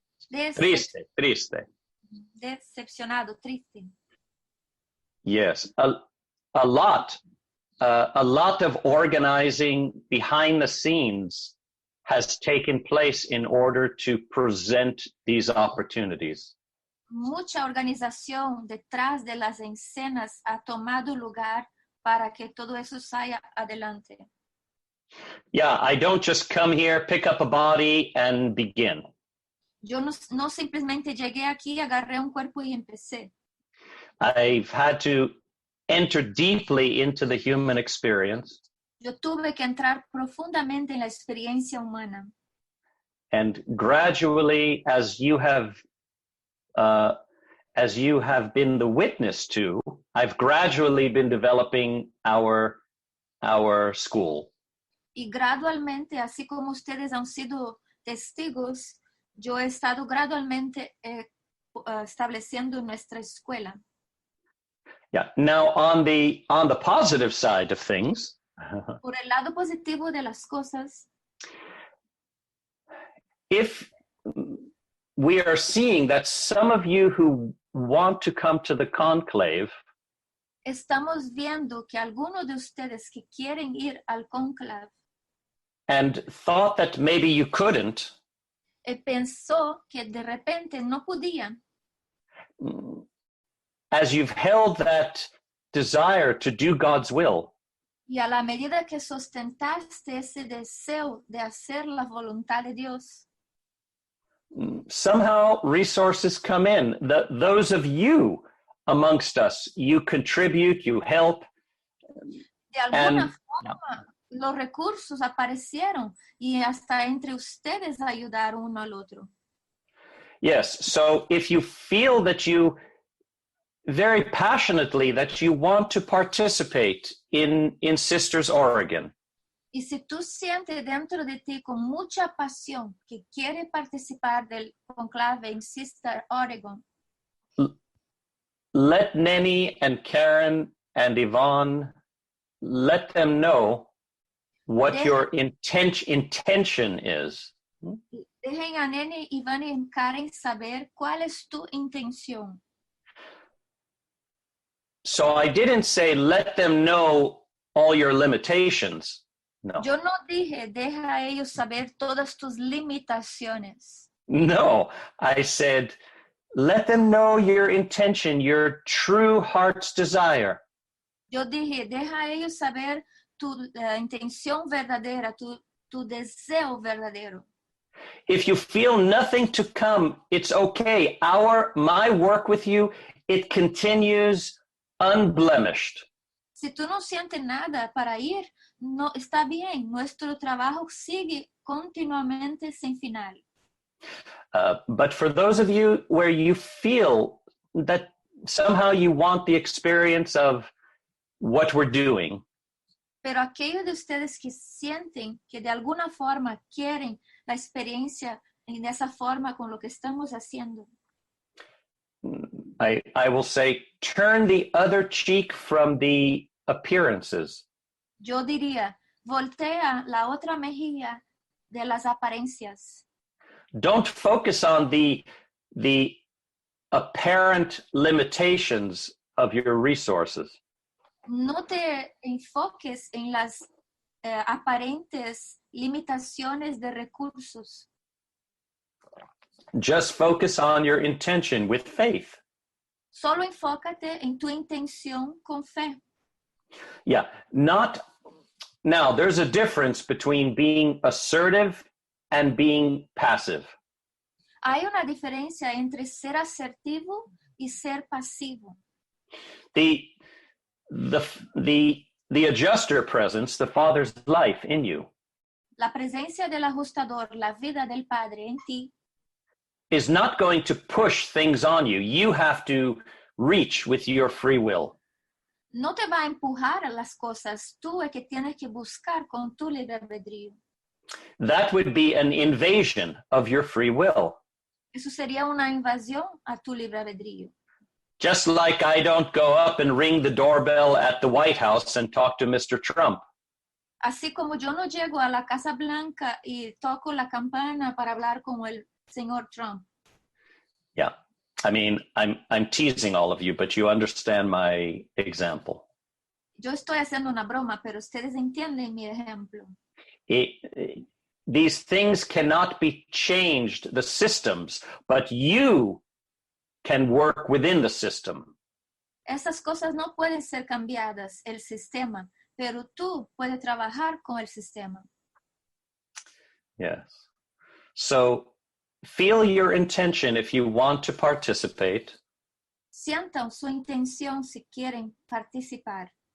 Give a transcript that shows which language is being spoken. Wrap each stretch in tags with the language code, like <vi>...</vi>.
<es>Triste. Decepcionado, triste.</es> <en>Yes, a lot of organizing behind the scenes has taken place in order to present these opportunities.</en> <es>Mucha organización detrás de las escenas ha tomado lugar para que todo eso salga adelante.</es> <en>Yeah, I don't just come here, pick up a body, and begin.</en> <es>Yo no simplemente llegué aquí, agarré un cuerpo y empecé.</es> <en>I've had to enter deeply into the human experience.</en> <es>Yo tuve que entrar profundamente en la experiencia humana.</es> <en>And gradually, as you have been the witness to, I've gradually been developing our school.</en> <es>Y gradualmente, así como ustedes han sido testigos, yo he estado gradualmente estableciendo nuestra escuela.</es> <en>Yeah. Now, on the positive side of things,</en> <es>por el lado positivo de las cosas,</es> <en>if we are seeing that some of you who want to come to the conclave,</en> <es>estamos viendo que algunos de ustedes que quieren ir al conclave</es> <en>and thought that maybe you couldn't,</en> <es>pensó que de repente no podían,</es> <en>as you've held that desire to do God's will,</en> <es>y a la medida que sustentaste ese deseo de hacer la voluntad de Dios,</es> <en>somehow resources come in. Those of you amongst us, you contribute, you help.</en> <es>De alguna forma, los recursos aparecieron y hasta entre ustedes ayudar uno al otro.</es> <en>Yes, so if you feel that you very passionately that you want to participate in Sisters Oregon,</en> <es>y si tú sientes dentro de ti con mucha pasión que quiere participar del conclave en Sister Oregon,</es> <en>let Nenny and Karen and Yvonne, let them know what your intention is.</en> <es>Dejen a Nene, Iván y Karen saber cuál es tu intención.</es> <en>So I didn't say let them know all your limitations.</en> <es>No. Yo no dije, deja a ellos saber todas tus limitaciones.</es> <en>No, I said let them know your intention, your true heart's desire.</en> <es>Yo dije, deja a ellos saber tu intención verdadera, tu deseo verdadero.</es> <en>If you feel nothing to come, it's okay. My work with you, it continues unblemished.</en> <es>Si tú no sientes nada para ir, no está bien. Nuestro trabajo sigue continuamente sin final.</es> <en>But for those of you where you feel that somehow you want the experience of what we're doing,</en> <es>Pero aquellos de ustedes que sienten que de alguna forma quieren la experiencia en esa forma con lo que estamos haciendo,</es> <en>I will say, turn the other cheek from the appearances.</en> <es>yo diría, voltea la otra mejilla de las apariencias.</es> <en>Don't focus on the apparent limitations of your resources.</en> <es>No te enfoques en las aparentes limitaciones de recursos.</es> <en>Just focus on your intention with faith.</en> <es>Solo enfócate en tu intención con fe.</es> <en>Yeah, now there's a difference between being assertive and being passive.</en> <es>Hay una diferencia entre ser asertivo y ser pasivo.</es> <en>The adjuster presence, the Father's life in you,</en> <es>La presencia del ajustador, la vida del Padre en ti,</es> <en>is not going to push things on you. You have to reach with your free will.</en> <es>no te va a empujar a las cosas. Tú es que tienes que buscar con tu libre albedrío.</es> <en>That would be an invasion of your free will.</en> <es>Eso sería una invasión a tu libre albedrío.</es> <en>Just like I don't go up and ring the doorbell at the White House and talk to Mr. Trump.</en> <es>Así como yo no llego a la Casa Blanca y toco la campana para hablar con el señor Trump.</es> <en>Yeah. I mean, I'm teasing all of you, but you understand my example.</en> <es>Yo estoy haciendo una broma, pero ustedes entienden mi ejemplo.</es> <en>These things cannot be changed, the systems, but you can work within the system.</en> <es>Esas cosas no pueden ser cambiadas, el sistema, pero tú puedes trabajar con el sistema.</es> <en>Yes. So feel your intention if you want to participate.</en> <es>Sientan su intención si quieren participar.</es>